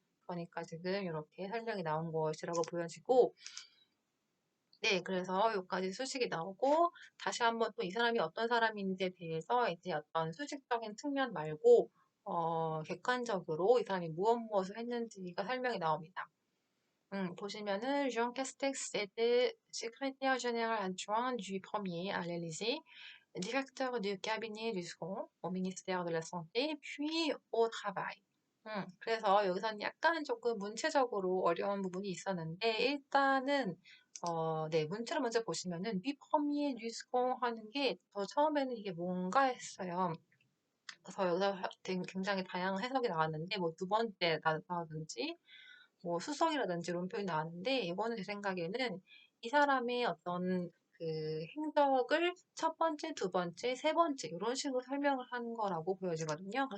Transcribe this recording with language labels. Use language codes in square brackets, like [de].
[ko] 그러니까 지금 이렇게 설명이 나온 것이라고 보여지고, 네, 그래서 여기까지 수식이 나오고, 다시 한번 또 이 사람이 어떤 사람인지에 대해서 이제 어떤 수식적인 측면 말고, 객관적으로 이 사람이 무엇을 했는지가 설명이 나옵니다. 보시면은, [fr] Jean Castex était secrétaire général adjoint du premier à l'Élysée, directeur du cabinet du second au ministère de la Santé, puis au travail. [ko] 그래서 여기서는 약간 조금 문체적으로 어려운 부분이 있었는데, 일단은, 네, 문체를 먼저 보시면은, 비퍼미에 뉴스공 하는 게, 저 처음에는 이게 뭔가 했어요. 그래서 여기서 굉장히 다양한 해석이 나왔는데, 뭐 두 번째 나든지, 뭐 수성이라든지 이런 표현이 나왔는데, 이거는 제 생각에는 이 사람의 어떤 그 행적을 첫 번째, 두 번째, 세 번째, 이런 식으로 설명을 한 거라고 보여지거든요.